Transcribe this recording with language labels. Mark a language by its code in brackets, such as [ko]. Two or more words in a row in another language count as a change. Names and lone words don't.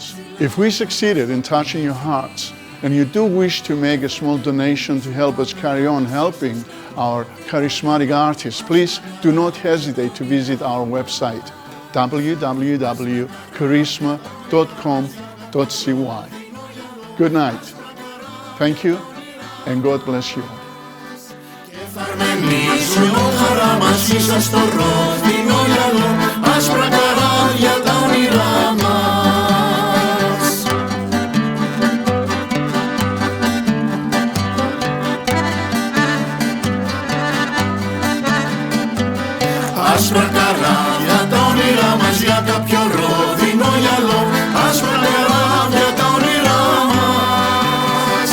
[en] If we succeeded in touching your hearts, and you do wish to make a small donation to help us carry on helping our charismatic artists, please do not hesitate to visit our website, www.charisma.com.cy. Good night. Thank you, and God bless you. [el] Θα αρμενίζουν χαρά μας ίσα στο ρόδινο γυαλό, άσπρα καράβια τα όνειρά μας. Άσπρα καράβια τα όνειρά μας για κάποιο ρόδινο γυαλό, άσπρα καράβια τα όνειρά μας.